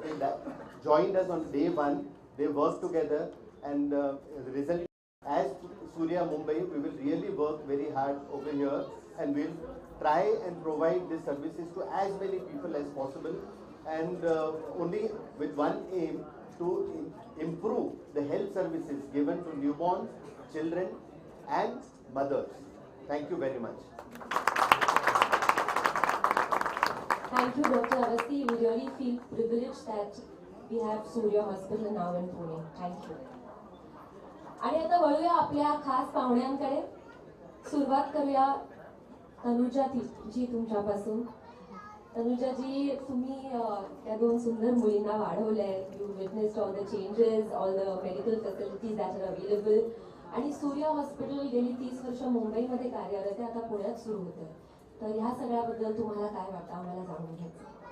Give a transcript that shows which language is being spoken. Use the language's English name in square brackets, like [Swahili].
[English] They joined us on day one. They worked together, and the result, as Surya Mumbai, we will really work very hard over here, and we'll try and provide these services to as many people as possible, and only with one aim to improve the health services given to newborns, children, and mothers. Thank you very much. Thank you, Dr. Avasthi. We really feel privileged that we have Surya Hospital now in Pune. Thank you. [Marathi] आणि आता वळूया आपल्या खास पाहुण्यांकडे. सुरुवात करूया तनुजा जी तुमच्यापासून. तनुजा जी, तुम्ही त्या दोन सुंदर मुलींना वाढवलंय. [English] You witnessed all the changes, all the medical facilities that are available. [Marathi] आणि सूर्या हॉस्पिटल गेली 30 वर्ष मुंबईमध्ये कार्यरत आहे, आता पुण्यात सुरू होतं. तर ह्या सगळ्याबद्दल तुम्हाला काय वाटतं, आम्हाला जाणून घ्यायचं.